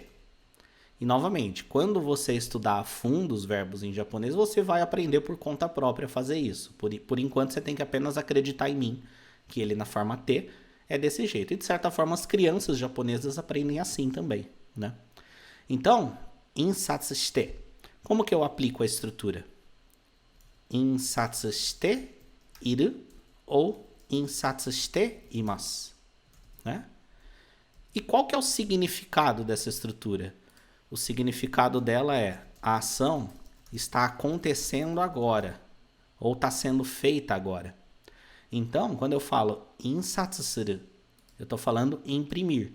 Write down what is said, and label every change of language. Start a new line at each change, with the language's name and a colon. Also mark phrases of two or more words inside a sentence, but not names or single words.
Portuguese: E, novamente, quando você estudar a fundo os verbos em japonês, você vai aprender por conta própria a fazer isso. Por enquanto, você tem que apenas acreditar em mim, que ele na forma T é desse jeito. E, de certa forma, as crianças japonesas aprendem assim também, né? Então,
Japanese: 印刷して.
Portuguese: Como que eu aplico a estrutura?
Japanese: 印刷している
Portuguese: ou
Japanese: 印刷しています,
Portuguese: né? E qual que é o significado dessa estrutura? O significado dela é a ação está acontecendo agora ou está sendo feita agora. Então, quando eu falo
Japanese: 印刷する,
Portuguese: eu estou falando imprimir.